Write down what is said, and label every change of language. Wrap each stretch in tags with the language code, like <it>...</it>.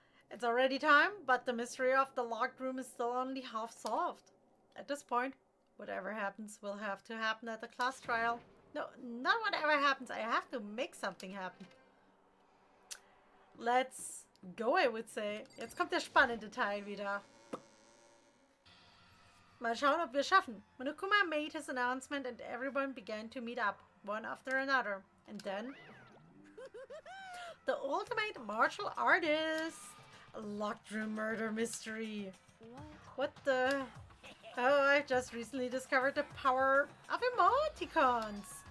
<en>It's already time, but the mystery of the locked room is still only half solved. At this point, whatever happens will have to happen at the class trial. No, not whatever happens. I have to make something happen. Let's go, I would say.</en> <de>Jetzt kommt der spannende Teil wieder. Mal schauen, ob wir es schaffen.</de> <en>Monokuma made his announcement and everyone began to meet up, one after another. And then... the ultimate martial artist! A locked room murder mystery. What the... Oh, I've just recently discovered the power of emoticons.</en>